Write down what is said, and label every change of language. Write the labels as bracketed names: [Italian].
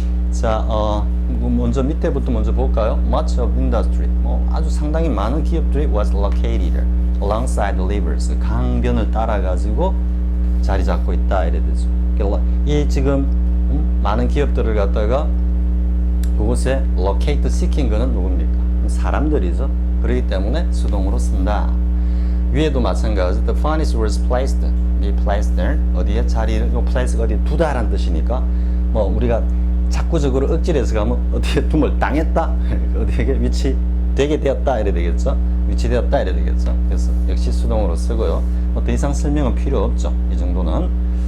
[Korean] 자, 먼저 밑에부터 먼저 볼까요? [English] Much of industry, [Korean] 뭐 아주 상당히 많은 기업들이 [English] was located alongside the rivers, [Korean] 강변을 따라 가지고 자리 잡고 있다 이래 되죠. 이 지금 많은 기업들을 갖다가 그곳에 locate 시킨 거는 누굽니까? 사람들이죠. 그렇기 때문에 수동으로 쓴다. 위에도 마찬가지. [English] The furnace was be placed there. [Korean] 어디에 자리를 place 어디 두다라는 뜻이니까 뭐 우리가 자꾸적으로 억지로 해서 가면 어디에 둠을 당했다. 어디에 위치되게 되었다 이래 되겠죠. 위치되었다 이래 되겠죠. 그래서 역시 수동으로 쓰고요. 뭐 더 이상 설명은 필요 없죠. 이 정도는.